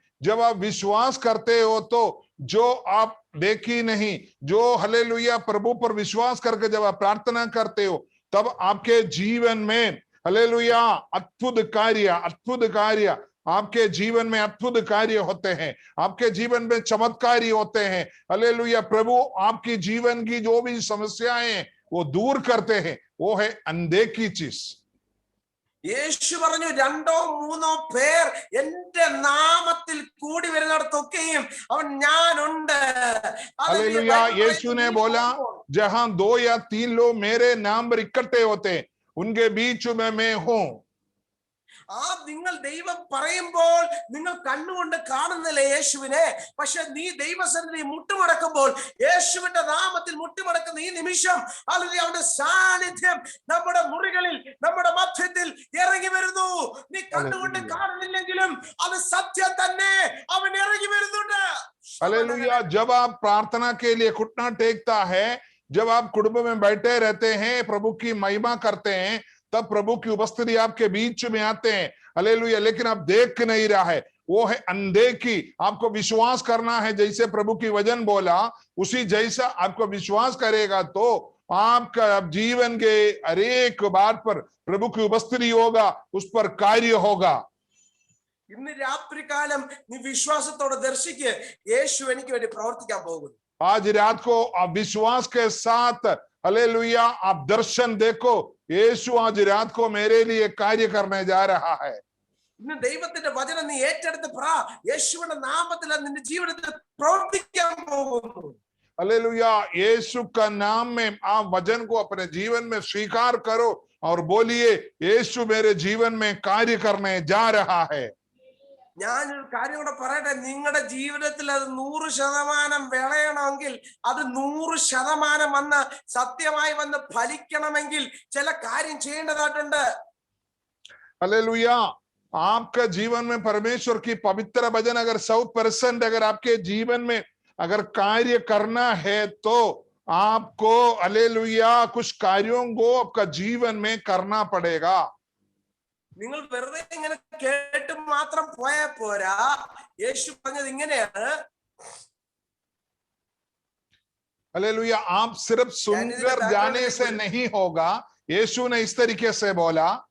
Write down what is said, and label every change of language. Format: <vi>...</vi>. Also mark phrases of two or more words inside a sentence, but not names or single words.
<hi>जब आप विश्वास करते हो तो जो आप देखी नहीं, जो हालेलुया प्रभु पर विश्वास करके जब आप प्रार्थना करते हो, तब आपके जीवन में हालेलुया अद्भुत कार्य आपके जीवन में अद्भुत कार्य होते हैं, आपके जीवन में चमत्कारी होते हैं। हालेलुया प्रभु आपकी जीवन की जो भी समस्याएं हैं वो दूर करते हैं। वो है अनदेखी चीज।</hi> <ml>യേശു പറഞ്ഞു, 2-3 പേർ എന്റെ നാമത്തിൽ കൂടി വരുന്നിടത്തൊക്കെയും അവൻ ഞാനുണ്ട്.</ml> <hi>हालेलुया। यीशु ने बोला, जहां 2 या 3 लोग मेरे नाम पर इकट्ठे होते हैं, उनके बीच में मैं हूं।</hi> <ml>ആ നിങ്ങൾ ദൈവം പറയുമ്പോൾ നിങ്ങൾ കണ്ണുകൊണ്ട് കാണുന്നില്ല യേശുവിനെ, പക്ഷെ നീ ദൈവസന്നിധി മുട്ടുമടക്കുമ്പോൾ, യേശുവിന്റെ നാമത്തിൽ മുട്ടുമടക്കുന്ന ഈ നിമിഷം അല്ലെങ്കിൽ അവന്റെ സാന്നിധ്യം നമ്മുടെ മുറികളിൽ, നമ്മുടെ മധ്യത്തിൽ ഇറങ്ങി വരുന്നു. നീ കണ്ണുകൊണ്ട് കാണുന്നില്ലെങ്കിലും അത് സത്യം തന്നെ, അവൻ ഇറങ്ങി വരുന്നുണ്ട്.</ml> <hi>हालेलुया। जब आप प्रार्थना के लिए घुटना टेकता है, जब आप कुटुंब में बैठे रहते हैं, प्रभु की महिमा करते हैं, तब प्रभु की उपस्थिति आपके बीच में आते हैं। हालेलुया। लेकिन आप देख नहीं रहा है, वो है अनदेखी। आपको विश्वास करना है, जैसे प्रभु की वचन बोला उसी जैसा आपको विश्वास करेगा तो आपका जीवन के हर एक बात पर प्रभु की उपस्थिति होगा, उस पर कार्य होगा।</hi> <ml>ഇന്ന് രാത്രികാലം നീ വിശ്വാസത്തോടെ ദർശിക്ക്, യേശു എനിക്ക് വേണ്ടി പ്രവർത്തിക്കാൻ പോകുന്നു.</ml> <hi>आज रात को आप विश्वास के साथ हालेलुया आप दर्शन देखो, यीशु आज रात को मेरे लिए कार्य करने जा रहा है।</hi> <ml>ഇന്ന് ദൈവത്തിന്റെ വചനം നീ ഏറ്റെടുത്ത് യേശുവിന്റെ നാമത്തിൽ നിന്റെ ജീവിതത്തിൽ പ്രവർത്തിക്കാൻ പോകുന്നു.</ml> <hi>हालेलुया। यीशु का नाम में आप वचन को अपने जीवन में स्वीकार करो और बोलिए, यीशु मेरे जीवन में कार्य करने जा रहा है।</hi> <ml>ഞാനൊരു കാര്യം കൂടെ പറയട്ടെ, നിങ്ങളുടെ ജീവിതത്തിൽ അത് 100% വിളയണമെങ്കിൽ, അത് 100% വന്ന് സത്യമായി വന്ന് ഫലിക്കണമെങ്കിൽ ചില കാര്യം ചെയ്യേണ്ടതായിട്ടുണ്ട്.</ml> <hi>हालेलुया। आपका जीवन में परमेश्वर की पवित्र वचन अगर 100% अगर आपके जीवन में अगर कार्य करना है तो आपको हालेलुया कुछ कार्यों को आपका जीवन में करना पड़ेगा।</hi> <ml>നിങ്ങൾ വെറുതെ ഇങ്ങനെ കേട്ട് മാത്രം പോയാ പോരാ. യേശു പറഞ്ഞത് ഇങ്ങനെയാണ്,</ml> <hi>हालेलुया। आप सिर्फ सुनकर जाने से नहीं होगा। यीशु ने इस तरीके से बोला,</hi>